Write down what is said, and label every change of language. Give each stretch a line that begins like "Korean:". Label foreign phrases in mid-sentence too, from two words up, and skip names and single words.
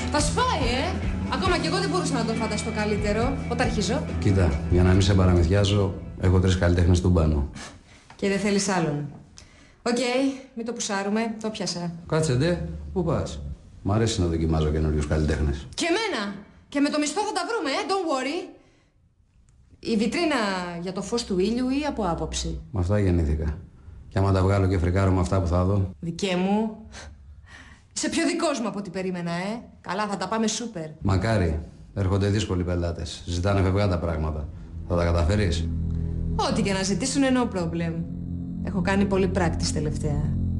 Greek: Θα σφάει, Ακόμα κι εγώ δεν μπορούσα να το φανταστώ καλύτερο. Πότε αρχίζω? Κοίτα, για να μην σε παραμυθιάζω, έχω 3 καλλιτέχνες του μπάνου. Και δεν θέλεις άλλον. Οκ, μην το πουσάρουμε, το πιάσα. Κάτσε ντε, πού πας? Μ' αρέσει να δοκιμάζω καινούριους καλλιτέχνες. Και εμένα! Και με το μισθό θα τα βρούμε,
English: don't worry.
Greek: Η βιτρίνα για το φως του ήλιου ή από άποψη? Με αυτά γεννήθηκα. Και άμα τα βγάλω και φρικάρω με αυτά που θα δω. Δικέ μου. Είσαι πιο δικός μου από ό,τι περίμενα, Καλά, θα τα πάμε σούπερ. Μακάρι. Έρχονται δύσκολοι πελάτες. Ζητάνε φευγάτα πράγματα. Θα τα καταφέρεις? Ό,τι και να ζητήσουν,
English: no problem.
Greek: Έχω κάνει πολύ practice τελευταία.